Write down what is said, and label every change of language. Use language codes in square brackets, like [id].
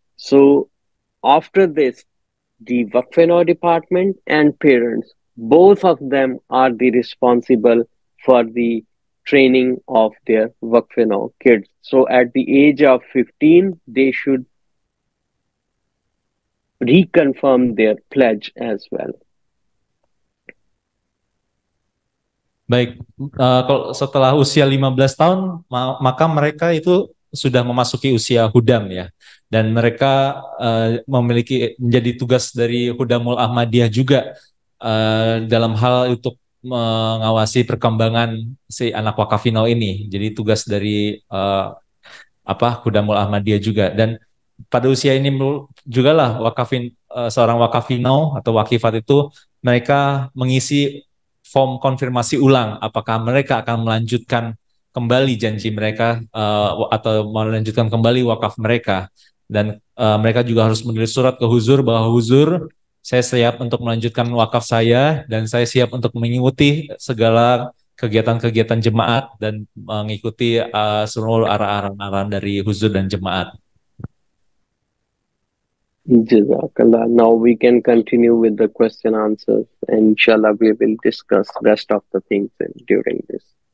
[en] So after this, the Wakf department and parents, both of them are the responsible for the training of their Wakf kids. So at the age of 15, they should reconfirm their pledge as well. [id] Baik, kalau setelah usia 15 tahun, maka mereka itu sudah memasuki usia hudam ya. Dan mereka menjadi tugas dari Hudamul Ahmadiyah juga dalam hal untuk mengawasi perkembangan si anak wakafinal ini. Jadi tugas dari Hudamul Ahmadiyah juga. Dan pada usia ini juga lah seorang wakafinal atau wakifat itu mereka mengisi form konfirmasi ulang apakah mereka akan melanjutkan kembali janji mereka atau melanjutkan kembali wakaf mereka, dan mereka juga harus menulis surat ke Huzur bahwa Huzur, saya siap untuk melanjutkan wakaf saya dan saya siap untuk mengikuti segala kegiatan-kegiatan jemaat dan mengikuti seluruh arahan-arahan dari Huzur dan jemaat. [ar] Jazakallah. [en] Now we can continue with the question answers, and inshallah we will discuss rest of the things during this.